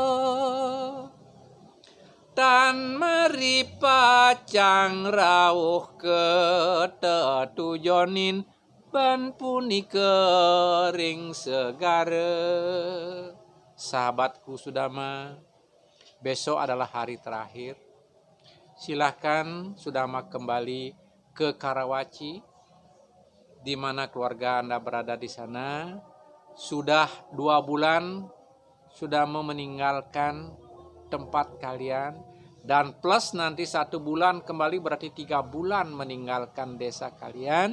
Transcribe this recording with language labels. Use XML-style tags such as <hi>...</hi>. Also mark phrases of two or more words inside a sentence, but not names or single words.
<ban>Tan meripacang rawuh ke tetujonin ban puni kering segara.</ban> <id>Sahabatku Sudama, besok adalah hari terakhir. Silahkan Sudama kembali ke Karawaci, di mana keluarga Anda berada di sana. Sudah 2 bulan Sudama meninggalkan tempat kalian, dan plus nanti 1 bulan kembali, berarti 3 bulan meninggalkan desa kalian.</id>